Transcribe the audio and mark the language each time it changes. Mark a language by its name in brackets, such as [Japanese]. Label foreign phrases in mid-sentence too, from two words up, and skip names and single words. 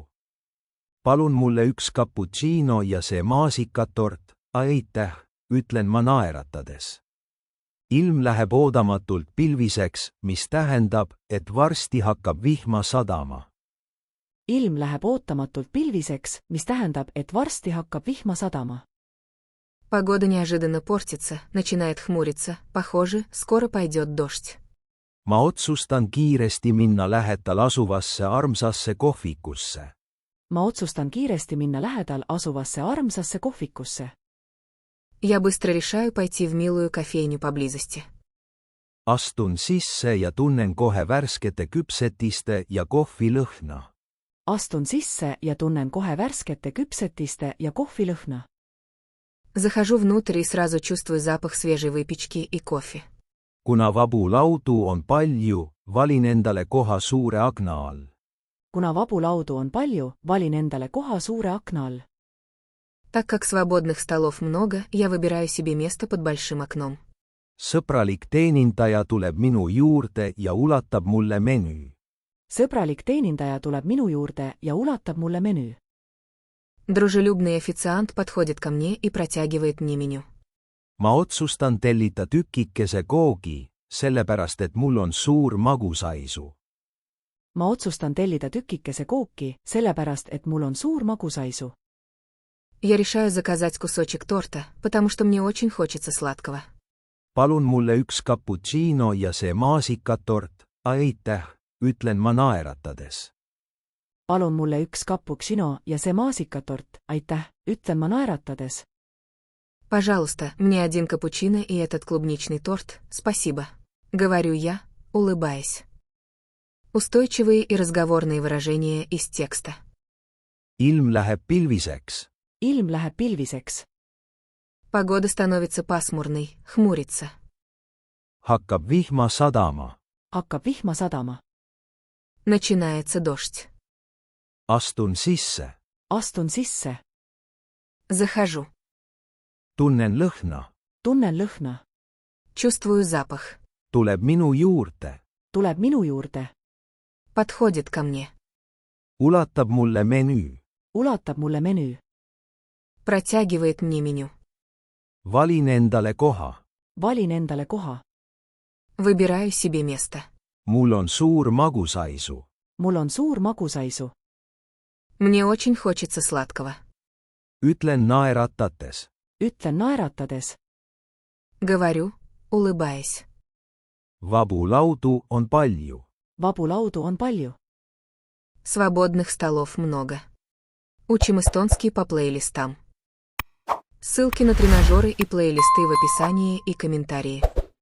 [Estonian] Palun mulle üks cappuccino ja see maasikatort, aitäh, ütlen ma naeratades. Ilm läheb oodamatult pilviseks, mis tähendab, et varsti hakkab vihma sadama. Ilm läheb ootamatult pilviseks, mis tähendab, et varsti hakkab vihma sadama. [Russian] Погода неожиданно портится, начинает хмуриться, похоже, скоро пойдет дождь. [Estonian] Ma otsustan kiiresti minna lähedal asuvasse armsasse kohvikusse. Ma otsustan kiiresti minna lähedal asuvasse armsasse kohvikusse. [Russian] Я быстро решаю пойти в милую кофейню поблизости. [Estonian] Astun sisse ja tunnen kohe värskete küpsetiste ja kohvi lõhna. Astun sisse ja tunnen kohe värskete küpsetiste ja kohvi lõhna. [Russian] Захожу внутрь и сразу чувствую запах свежей выпечки и кофе. [Estonian] Kuna vabu laudu on palju, valin endale koha suure akna all. Kuna vabu laudu on palju, valin endale koha suure akna all. [Russian] Так как свободных столов много, я выбираю себе место под большим окном. [Estonian] Sõbralik teenindaja tuleb minu juurde ja ulatab mulle menüü. Sõbralik teenindaja tuleb minu juurde ja ulatab mulle menüü. [Russian] Дружелюбный официант подходит ко мне и протягивает мне меню. [Estonian] Ma otsustan tellida tükikese koogi, sellepärast et mul on suur magusaisu. Ma otsustan tellida tükikese kooki, sellepärast et mul on suur magusaisu. [Russian] Я решаю заказать кусочек торта, потому что мне очень хочется сладкого. [Estonian] Palun mulle üks cappuccino ja see maasikatort, aitäh, ütlen ma naeratades. Palun mulle üks cappuccino ja see maasikatort, aitäh, ütlen ma naeratades. [Russian] Пожалуйста, мне один капучино и этот клубничный торт, спасибо. Говорю я, улыбаясь. Устойчивые и разговорные выражения из текста. [Estonian] Ilm läheb pilviseks. Ilm läheb pilviseks. [Russian] Погода становится пасмурной, хмурится. [Estonian] Hakkab vihma sadama. Hakkab vihma sadama. [Russian] Начинается дождь. [Estonian] Astun sisse. Astun sisse. [Russian] Захожу. [Estonian] Tunnen lõhna. Tunnen lõhna. [Russian] Чувствую запах. [Estonian] Tuleb minu juurde. Tuleb minu juurde. [Russian] Подходит ко мне. [Estonian] Ulatab mulle menüü. Ulatab mulle menüü. [Russian] Протягивает мне меню. [Estonian] Valin endale koha. Valin endale koha. [Russian] Выбираю себе место. [Estonian] Mul on suur magusaisu. Mul on suur magusaisu. [Russian] Мне очень хочется сладкого. [Estonian] Ütlen naeratates. Ütlen naeratades. [Russian] Говорю, улыбаясь. [Estonian] Vabu laudu on palju. Vabu laudu on palju. [Russian] Свободных столов много. Учим эстонский по плейлистам. Ссылки на тренажеры и плейлисты в описании и комментарии.